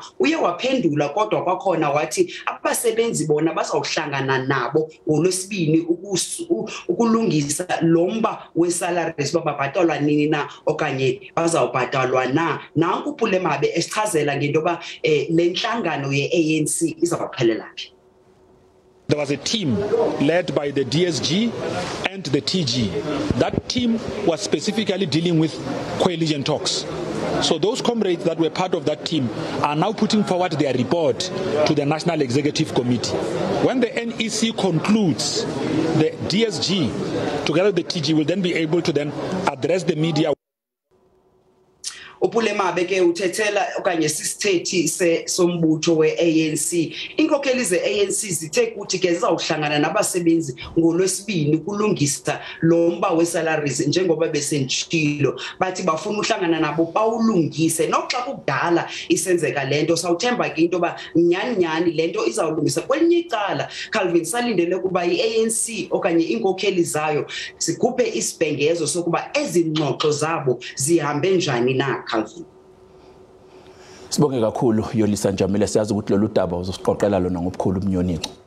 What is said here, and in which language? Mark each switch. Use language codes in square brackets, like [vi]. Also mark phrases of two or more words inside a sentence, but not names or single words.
[xh] Uye waphendula kodwa kwakhona wathi abasebenzi bona bazawuhlangana nabo ngolwesibini ukulungisa lomba wesalaries bababhatalwa nini na okanye bazawubhatalwa na. Nanku uBulemabe esichazela ngento ba lenhlangano yeANC izawuphelela phi. [en] There was a team led by the DSG and the TG. That team was specifically dealing with coalition talks. So those comrades that were part of that team are now putting forward their report to the National Executive Committee. When the NEC concludes, the DSG together with the TG will then be able to then address the media. [xh] uBulemabe ke uthethela okanye sisithethi sombutho weANC. Inkokheli zeANC zithe kuthi ke zizawuhlangana nabasebenzi ngolwesibini kulungisa lomba wesalaries njengoba besentshilo. Bathi bafuna uhlangana nabo bawulungise noxa kudala isenzeka lento. Sawuthemba ke into ba nyani lento izawulungisa. Kwelinye icala Calvin salindele kuba iANC okanye inkokheli zayo sikhuphe isibhengezo sokuba ezingxoxo zabo zihambe njani na. Calvin. [zu] Sibonge kakhulu Yolisa Njamela, siyazi ukuthi lolu daba uzosiqoqela lona ngobukhulu umnyoniko.